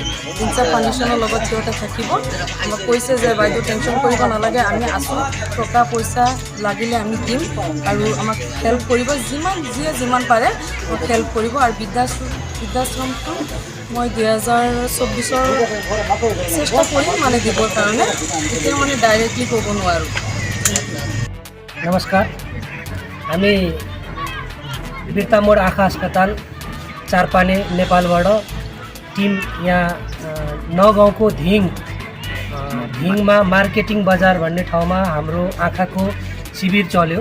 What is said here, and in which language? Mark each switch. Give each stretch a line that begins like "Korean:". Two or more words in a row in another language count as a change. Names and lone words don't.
Assamese: ইনসাফ ফাউণ্ডেশ্যনৰ লগত সিহঁতে থাকিব। আমাক কৈছে যে বাইদেউ টেনশ্যন কৰিব নালাগে, আমি আছোঁ, টকা পইচা লাগিলে আমি দিম আৰু আমাক হেল্প কৰিব, যিমান পাৰে আমাক হেল্প কৰিব। আৰু বৃদ্ধাশ্ৰমটো মই 2024 চেষ্টা কৰিম দিবৰ কাৰণে, এতিয়া ডাইৰেক্টলি ক'ব নোৱাৰোঁ।
Nepali: नमस्कार, हामी बिर्तामोड आँखा अस्पताल चारपाने नेपालबाट टिम यहाँ नगाउँको धिङमा मार्केटिङ बजार भन्ने ठाउँमा हाम्रो आँखाको शिविर चल्यो।